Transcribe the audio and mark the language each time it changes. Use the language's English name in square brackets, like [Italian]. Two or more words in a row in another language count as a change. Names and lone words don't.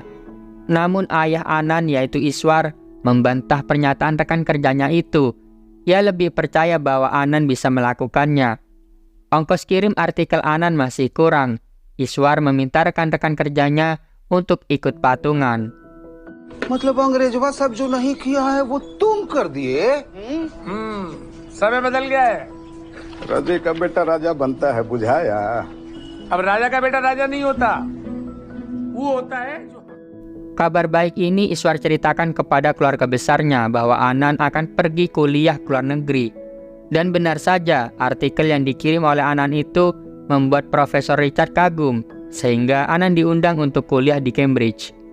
[Indonesian] Namun ayah Anand yaitu Iswar, membantah pernyataan rekan kerjanya itu. Ia lebih percaya bahwa Anand bisa melakukannya. Ongkos kirim artikel Anand masih kurang. Iswar meminta rekan-rekan kerjanya untuk ikut patungan. [Hindi] मतलब अंग्रेजवा सब जो नहीं किया है वो तुम कर दिए। समय बदल गया है। राजे का बेटा राजा बनता है, बुझाया? अब राजा का बेटा राजा नहीं होता, वो होता है जो... [Indonesian] Kabar baik ini Iswar ceritakan kepada keluarga besarnya bahwa Anand akan pergi kuliah ke luar negeri. Dan benar saja, artikel yang dikirim oleh Anand itu membuat Profesor Richard kagum, sehingga Anand diundang untuk kuliah di Cambridge.